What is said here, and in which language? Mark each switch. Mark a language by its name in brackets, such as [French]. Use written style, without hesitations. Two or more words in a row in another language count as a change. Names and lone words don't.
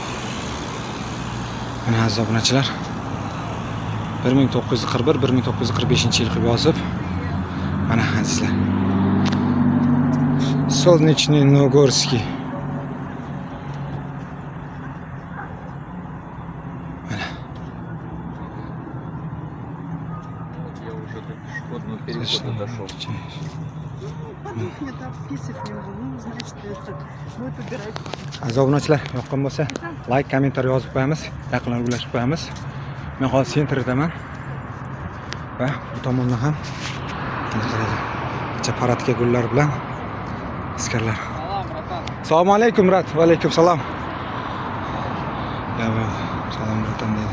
[Uzbek] Mana aziz obunachilar. 1941-1945-yil qilib yozib. Mana azizlar. Solnichniy Nogorskiy. Mana. [Russian] Я уже до пешеходного перехода дошел. Это вписывать не могу. Ну, значит, это будет убирать. [Uzbek] Aziz obunachilar, yoqqan bo'lsa, like, kommentariy yozib qo'yamiz, yaqinlarga ulashib qo'yamiz. Men hozir sentrdaman. Va bu tomonda ham qaranglar. Icha paradka gullar bilan askarlar. Assalomu alaykum, brat. Va alaykum salom. Ya, salom bratam dedi.